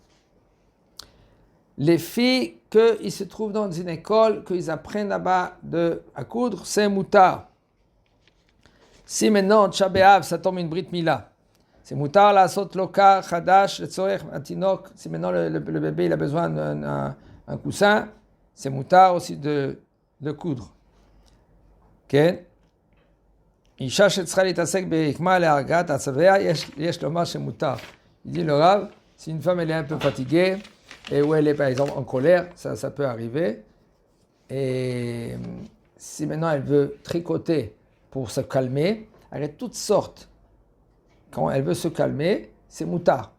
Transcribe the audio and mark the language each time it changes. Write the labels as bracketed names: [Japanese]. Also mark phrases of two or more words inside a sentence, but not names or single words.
[French] Les filles qu'ils se trouvent dans une école, qu'ils apprennent là-bas à coudre, c'est moutard. Si maintenant, Tisha B'Av, ça tombe une Brit Mila, C'est [Hebrew] מותר לעשות לוקה חדש לצורך התינוק. [French] Si maintenant le bébé il a besoin d'un coussin, c'est mutar aussi de coudre. [Hebrew] כן? אישה שצריכה להתעסק ברקמה להרגעת עצביה, יש לומר שמותר. [French] Il dit le Rav, si une femme elle est un peu fatiguée, et où elle est par exemple en colère, ça peut arriver. Et si maintenant elle veut tricoter pour se calmer, elle a toutes sortes. Quand elle veut se calmer, c'est mutar.